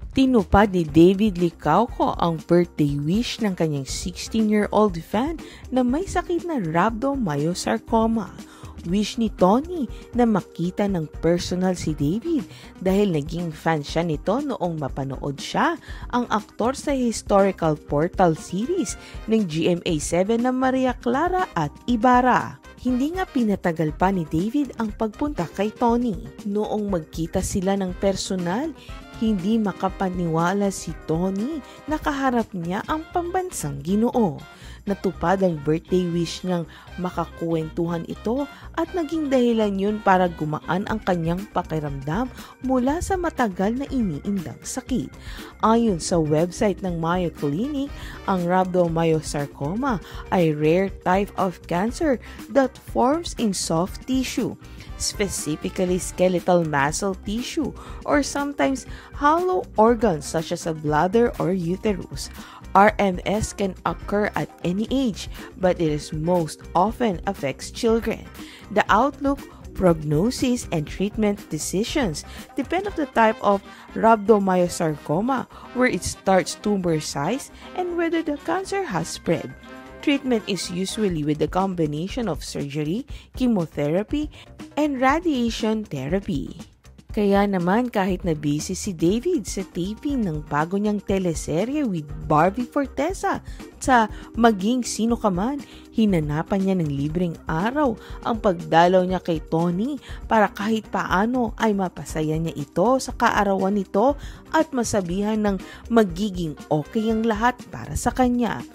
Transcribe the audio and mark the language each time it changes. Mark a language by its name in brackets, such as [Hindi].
[Filipino] Tinupad ni David Licauco ang birthday wish ng kanyang 16-year-old fan na may sakit na rhabdomyosarcoma. Wish ni Tony na makita ng personal si David dahil naging fan siya nito noong mapanood siya ang aktor sa historical portal series ng GMA7 na Maria Clara at Ibarra. Hindi nga pinatagal pa ni David ang pagpunta kay Tony. Noong magkita sila ng personal, hindi makapaniwala si Tony na kaharap niya ang pambansang Ginoo. Natupad ang birthday wish niyang makakwentuhan ito at naging dahilan yun para gumaan ang kanyang pakiramdam mula sa matagal na iniindang sakit. Ayon sa website ng Mayo Clinic, ang rhabdomyosarcoma ay [English] rare type of cancer that forms in soft tissue, specifically skeletal muscle tissue, or sometimes hollow organs such as a bladder or uterus. RMS can occur at any age, but it is most often affects children. The outlook, prognosis, and treatment decisions depend on the type of rhabdomyosarcoma, where it starts tumor size and whether the cancer has spread. Treatment is usually with a combination of surgery, chemotherapy, and radiation therapy. [Filipino] Kaya naman kahit na busy si David sa taping ng bago niyang teleserye with Barbie Forteza sa Maging Sino Ka Man, hinanapan niya ng libreng araw ang pagdalaw niya kay Tony para kahit paano ay mapasaya niya ito sa kaarawan nito at masabihan ng magiging okay ang lahat para sa kanya.